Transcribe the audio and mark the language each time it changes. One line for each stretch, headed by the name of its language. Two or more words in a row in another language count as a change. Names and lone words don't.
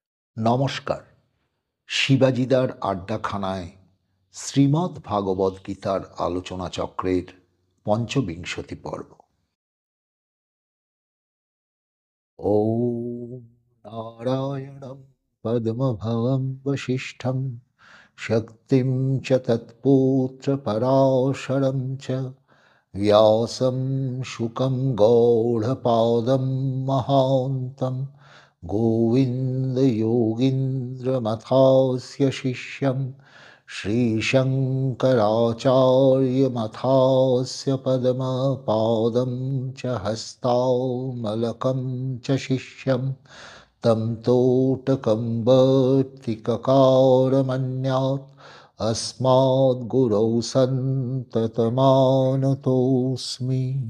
Bangla: নমস্কার। শিবাজিদার আড্ডাখানায় শ্রীমদ্ ভাগবত গীতার আলোচনা চক্রের পঞ্চবিংশতি পর্ব।
Sanskrit: ওম নারায়ণং পদ্মভবং বশিষ্ঠং শক্তিং চ তৎপুত্র পরাশরং চ व्यासं शुकं गौडपादं महान्तं गोविन्दयोगीन्द्रमथास्य शिष्यं श्रीशङ्कराचार्यमथास्य पद्मपादं च हस्तामलकं च शिष्यं तं तोटकं वर्तिककारमन्यात् अस्माद्गुरौ सन्ततमानतोऽस्मि।